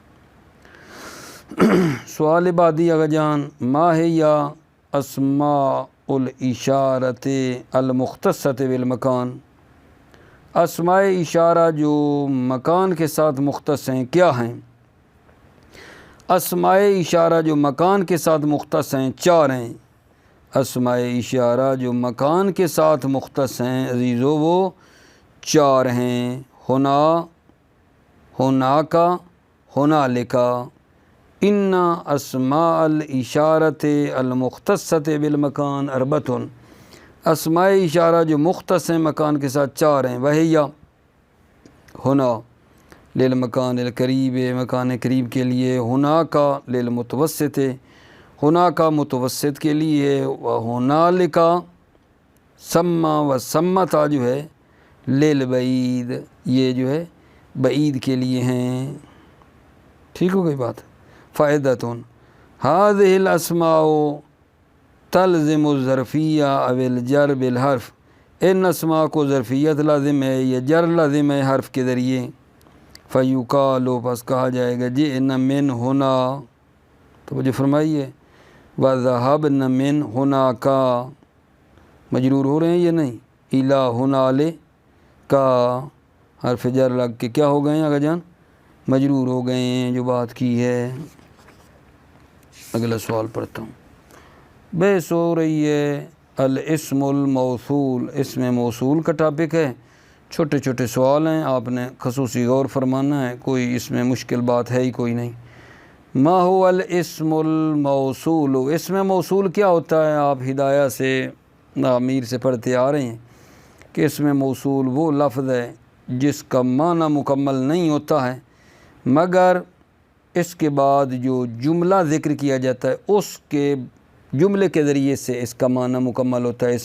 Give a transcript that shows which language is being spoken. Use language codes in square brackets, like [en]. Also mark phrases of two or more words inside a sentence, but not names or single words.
[ur] سوال بعدی آقا جان، ما ہے یا [ar] اسماء الاشارت المختصۃ بالمکان، [ur] اسماء اشارہ جو مکان کے ساتھ مختص ہیں کیا ہیں؟ اسماء اشارہ جو مکان کے ساتھ مختص ہیں چار ہیں، اسماء اشارہ جو مکان کے ساتھ مختص ہیں عزیزو وہ چار ہیں، ہونا، ہوناکا، ہونالکا۔ [ar] ان اسماء الاشارت المختصۃ بالمکان اربعۃ، [ur] اسماء اشارہ جو مختص ہیں مکان کے ساتھ چار ہیں، وہیا ہونا [ar] للمکان القریب، [ur] مکان قریب کے لیے، ہونا کا للمتوسط، ہونا کا متوسط کے لیے، و ہونالکا سما و سمتا جو ہے للبعید، یہ جو ہے بعید کے لیے ہیں، ٹھیک ہو گئی بات۔ [ar] فائدتون هذه الاسماء تلزم الظرفیہ او الجر بالحرف، [ur] ان اسماء کو ظرفیت لازم ہے یا جر لازم ہے حرف کے ذریعے، فیقال، پس کہا جائے گا [ar] جئنا من ہونا، [ur] تو مجھے فرمائیے، [ar] وذهبنا من هناك، [ur] مجرور ہو رہے ہیں یہ نہیں، الا هنالک حرف جر لگ کے کیا ہو گئے ہیں آقا جان؟ مجرور ہو گئے ہیں، جو بات کی ہے۔ اگلا سوال پڑھتا ہوں، بحث ہو رہی ہے [ar] الاسم الموصول، [ur] اسم موصول کا ٹاپک ہے، چھوٹے چھوٹے سوال ہیں، آپ نے خصوصی غور فرمانا ہے، کوئی اس میں مشکل بات ہے ہی کوئی نہیں۔ [ar] ما هو الاسم الموصول، [ur] اسم موصول کیا ہوتا ہے؟ آپ ہدایہ سے امیر سے پڑھتے آ رہے ہیں کہ اسم موصول وہ لفظ ہے جس کا معنی مکمل نہیں ہوتا ہے مگر اس کے بعد جو جملہ ذکر کیا جاتا ہے اس کے جملے کے ذریعے سے اس کا معنی مکمل ہوتا ہے۔